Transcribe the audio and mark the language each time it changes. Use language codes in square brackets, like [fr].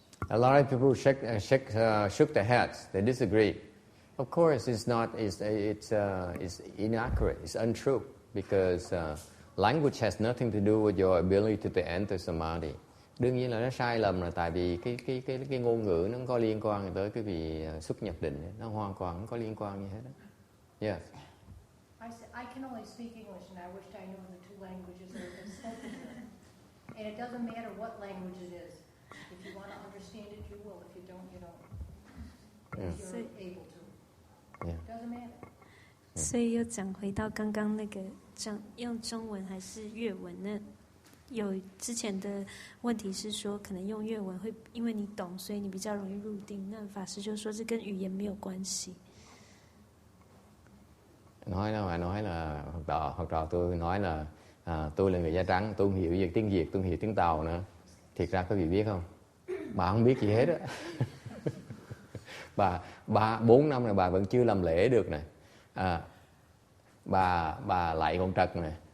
[en] A lot of people shook their heads. They disagree. Of course, it's inaccurate. It's untrue because language has nothing to do with your ability to enter samadhi. [vi] Đương nhiên là nó sai lầm là tại vì cái ngôn ngữ nó không có liên quan tới cái vị xuất nhập định, nó hoàn toàn không có liên quan như thế đó. [en] Yes. I can only speak English, and I wished I knew the two languages that are spoken here. And it doesn't matter what language it is. If you want to understand it, you will. If you don't, you don't. If you're able to. Yeah. It doesn't matter. [zh] 所以又讲回到刚刚那个用中文还是粤文呢？有之前的问题是说，可能用粤文会因为你懂，所以你比较容易入定。那法师就说这跟语言没有关系。 [vi] Nói là học trò tôi nói là tôi là người da trắng, tôi không hiểu gì tiếng Việt, tôi không hiểu tiếng Tàu nữa. Thiệt ra có vị biết không? Bà không biết gì hết á. Bà 4 năm rồi bà vẫn chưa làm lễ được nè. Bà lạy con trật nè.